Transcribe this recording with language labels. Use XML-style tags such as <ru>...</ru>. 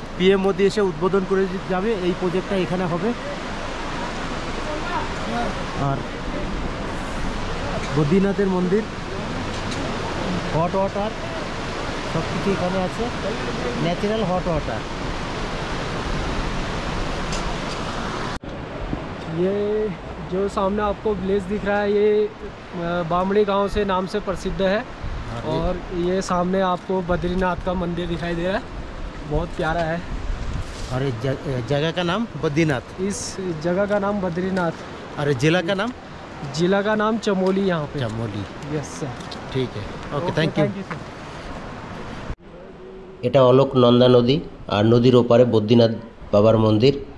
<bn>PM Modi এসে উদ্বোধন করে যাবে। এই প্রজেক্টটা এখানে হবে। আর বদ্রীনাথের মন্দির, হট ওয়াটার সব কিছু এখানে আছে, ন্যাচারাল হট ওয়াটার।</bn> <hi>ये जो सामने आपको विलेज दिख रहा है, ये बामड़ी गांव से नाम से प्रसिद्ध है। और ये सामने आपको बद्रीनाथ का मंदिर दिखाई दे रहा है, बहुत प्यारा है। और इस जगह का नाम बद्रीनाथ। इस जगह का नाम बद्रीनाथ। और जिला का नाम? जिला का नाम चमोली यहाँ पे। चमोली।</hi> <en>Yes sir.</en> <hi>ठीक है,</hi> <en>Okay, thank you.</en> <bn>এটা অলোক নন্দা নদী, আর নদীর ওপারে বদ্রীনাথ বাবার মন্দির।</bn>